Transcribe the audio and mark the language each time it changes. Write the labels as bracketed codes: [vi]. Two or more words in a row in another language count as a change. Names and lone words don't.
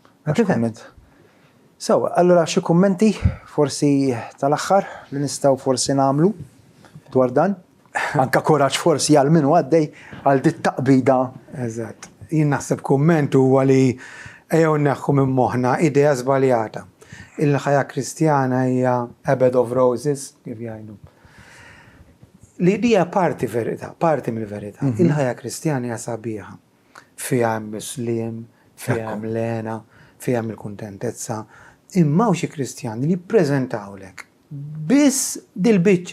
[mt] So, allora xi kummenti forsi tal-aħħar li nistgħu forsi nagħmlu dwar dan? Anka koraġġ forsi għal min għaddej għal dit taqbida. Eżatt. Jien naħseb kumment huwa li ejjew neħħu minn moħħna idea żbaljata. Il-ħajja Kristjana hija [en] a bed of roses, [mt] kif jgħidu. L-idea parti verità, parti mill-verità. Il-ħajja Kristjana hija sabiħa. Fiha hemm Muslim, fiha hemm lena, fiha hemm il-kuntentezza. Imma xi Kristjani li jippreżentawlek biss dil-biċċa.